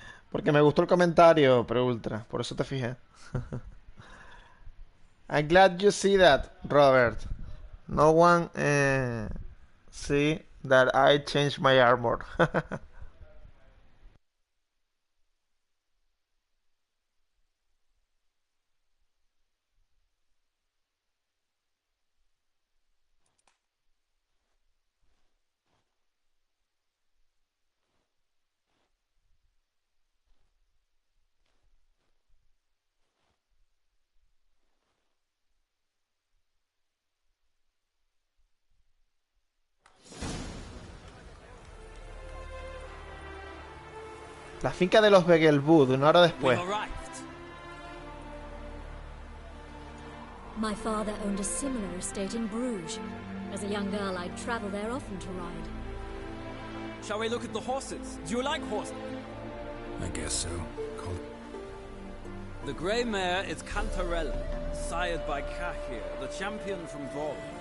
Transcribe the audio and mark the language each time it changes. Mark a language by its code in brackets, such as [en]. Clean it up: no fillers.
[es] Porque me gustó el comentario, Preultra, por eso te fijé. [en] I'm glad you see that, Robert. No one see that I changed my armor. [es] La finca de los Vegelbud, una hora después. [en] My father owned a similar estate in Bruges. As a young girl, I'd travel there often to ride. Shall we look at the horses? Do you like horses? I guess so. Called... The grey mare is Cantarella, sired by Jaskier, the champion from Vol.